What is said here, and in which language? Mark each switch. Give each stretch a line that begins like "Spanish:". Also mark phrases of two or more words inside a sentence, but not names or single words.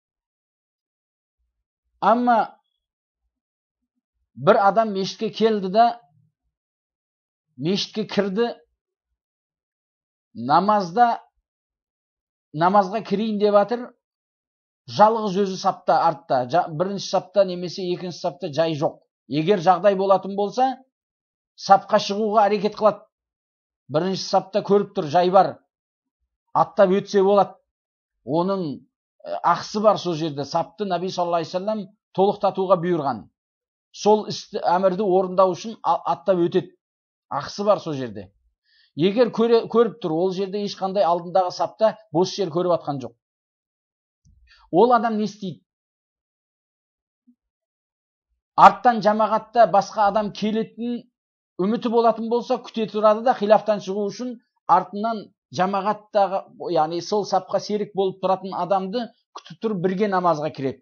Kazakh: Амма бір адам мешітке келді да, мешітке кірді, намазға кірейін деп жатыр, жалғыз өзі сапта артта, бірінші сапта немесе екінші сапта жай жоқ. Егер жағдай болатын болса, сапқа шығуға әрекет қылады. Бірінші сапта көріп тұр, жай бар, аттап өтсе болады. Оның ақысы бар сол жерде. Сапты Наби
Arabic: صلى الله عليه وسلم
Kazakh: толықтатуға бұйырған. Сол істі, әмірді орындау үшін аттап өтеді. Ақысы бар сол жерде. Егер көріп тұр, ол жерде ешқандай алдындағы сапта бос жер көріп атқан жоқ. Ол адам не істейді? Арттан жамағатта басқа адам келетін үміті болатын болса, күте тұрады да, хилафтан шығу үшін артынан жамағаттағы, яғни сол сапқа серік болып тұратын адамды күтіп тұрып бірге намазға кіреді.